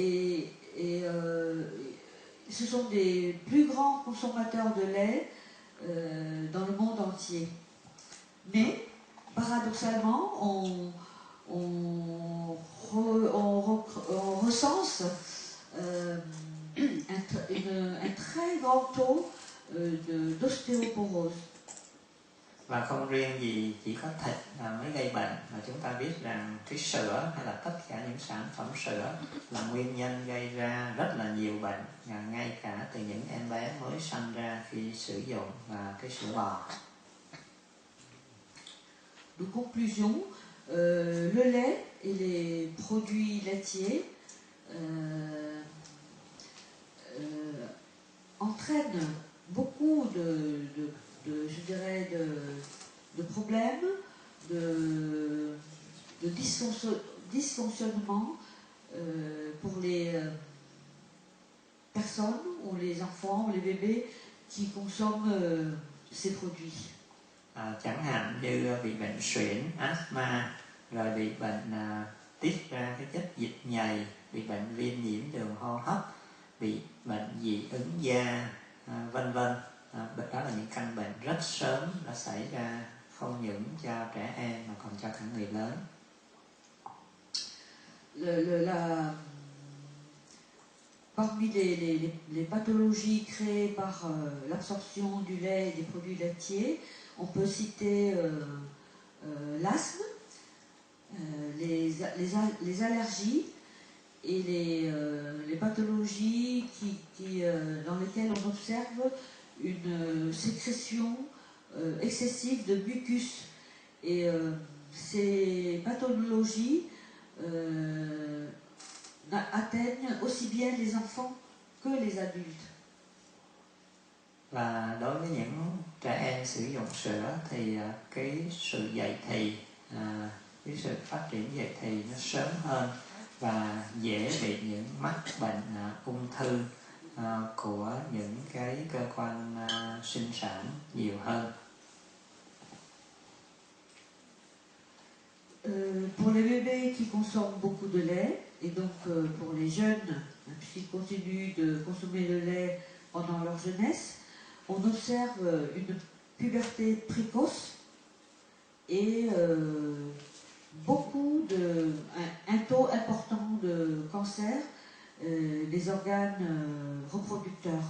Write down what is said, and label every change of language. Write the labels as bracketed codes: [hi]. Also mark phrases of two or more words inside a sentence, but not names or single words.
[fr] Et et ce sont des plus grands consommateurs de lait dans le monde entier. Mais, paradoxalement, on recense un très grand taux d'ostéoporose. [vi] Và không riêng gì chỉ có thịt mới gây bệnh, mà chúng ta biết rằng cái sữa hay là tất cả những sản phẩm sữa là nguyên nhân gây ra rất là nhiều bệnh, ngay cả từ những em bé mới sanh ra khi sử dụng cái sữa bò. [fr] De conclusion, le lait et les produits laitiers entraînent beaucoup je dirais de problèmes, de dysfonctionnement pour les personnes ou les enfants ou les bébés qui consomment ces produits. [vi] Chẳng hạn như bị bệnh suyễn, asthma, rồi bị bệnh tiết ra cái chất dịch nhầy, bị bệnh viêm nhiễm đường hô hấp, bị bệnh dị ứng da, vân vân. Đó là những căn bệnh rất sớm đã xảy ra, không những cho trẻ em mà còn cho cả người lớn. [fr] Parmi les pathologies créées par l'absorption du lait et des produits laitiers, on peut citer l'asthme, les allergies et les pathologies dans lesquelles on observe une sécrétion excessive de mucus. Et ces pathologies atteignent aussi bien les enfants que les adultes. [vi] Và đối với những trẻ em sử dụng sữa thì cái sự dậy thì, cái sự phát triển dậy thì nó sớm hơn và dễ bị những mắc bệnh ung thư của những cái cơ quan sinh sản nhiều hơn. [fr] Pour les bébés qui consomment beaucoup de lait, et donc pour les jeunes, puisqu'ils continuent de consommer le lait pendant leur jeunesse, on observe une puberté précoce et un taux important de cancer des organes reproducteurs.